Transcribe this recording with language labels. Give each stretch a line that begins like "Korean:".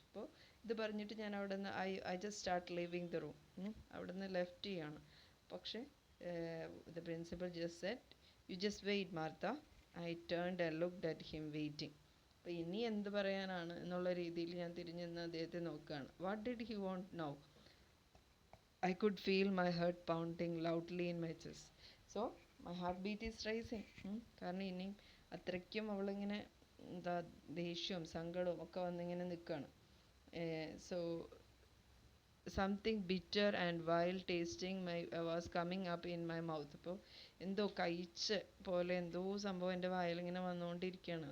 Malayalam: അപ്പോൾ ഇത് പറഞ്ഞിട്ട് ഞാൻ അവിടെ നിന്ന്
English: I just start leaving the room.
Malayalam: അവിടെ നിന്ന് ലെഫ്റ്റ് ചെയ്യാണ്. പക്ഷേ
English: The principal just said, you just wait Martha. I turned and looked at him waiting.
Malayalam: അപ്പോൾ ഇനി എന്ത് പറയാനാണ് എന്നുള്ള രീതിയിൽ ഞാൻ തിരിഞ്ഞു നിന്ന് അദ്ദേഹത്തെ നോക്കുകയാണ്.
English: What did he want now? I could feel my heart pounding loudly in my chest. So my heartbeat is rising.
Malayalam: കാരണം ഇനിയും അത്രയ്ക്കും അവളിങ്ങനെ എന്താ ദേഷ്യവും സങ്കടവും ഒക്കെ വന്നിങ്ങനെ നിൽക്കുകയാണ്.
English: So something bitter and wild tasting was coming up in my mouth.
Malayalam: അപ്പോൾ എന്തോ കഴിച്ച പോലെ എന്തോ സംഭവം എൻ്റെ വായിലിങ്ങനെ വന്നുകൊണ്ടിരിക്കുകയാണ്.